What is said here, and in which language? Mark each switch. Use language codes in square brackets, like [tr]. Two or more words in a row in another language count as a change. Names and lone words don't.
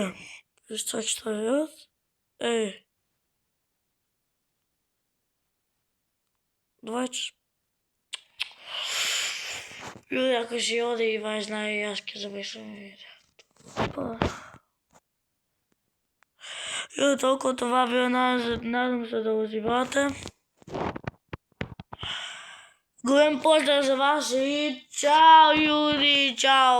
[mk] Што е? Еј. 20. [bs] Ljudi, ako si ovdje i vas znaju, ja ću završiti video. [bg] Ljudi, толкова това било, надам се да узивате. Голем поздрав за вас и чао, ljudi, чао!